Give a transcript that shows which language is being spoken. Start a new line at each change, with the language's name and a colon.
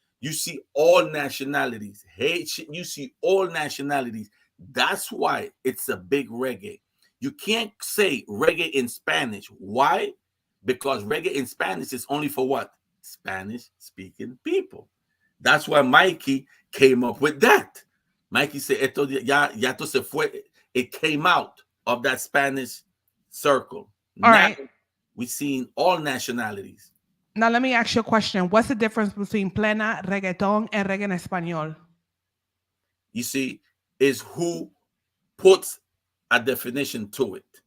English: You see all nationalities. Hey, you see all nationalities. That's why it's a big reggae. You can't say reggae in Spanish. Why? Because reggae in Spanish is only for what? Spanish speaking people. That's why Mikey came up with that. Mikey said,
Spanish: esto ya esto se fue.
English: It came out of that Spanish circle. All right. we've seen all nationalities. Now let me ask you a question. What's the difference between plena, reggaeton, and reggae en español? You see, is who puts a definition to it.